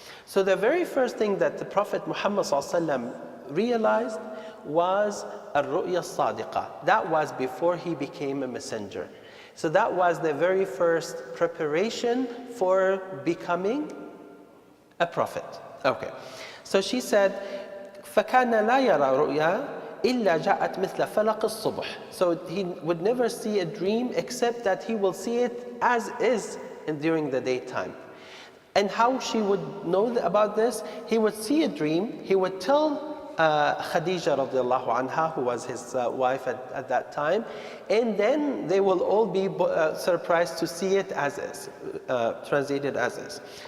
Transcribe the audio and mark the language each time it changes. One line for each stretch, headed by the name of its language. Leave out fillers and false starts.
English: So the very first thing that the Prophet Muhammad ﷺ realized was ar-ru'ya sadiqa. That was before he became a messenger. So that was the very first preparation for becoming a prophet. Okay. So she said,
Arabic: فَكَانَ لَا يَرَى رُؤْيَا إِلَّا جَاءَتْ مِثْلَ فَلَقِ الصُّبْحِ.
English: So he would never see a dream except that he will see it as is during the daytime. And how she would know about this? He would see a dream, he would tell Khadija radiallahu anha, who was his wife at that time, and then they will all be surprised to see it as is, translated as is.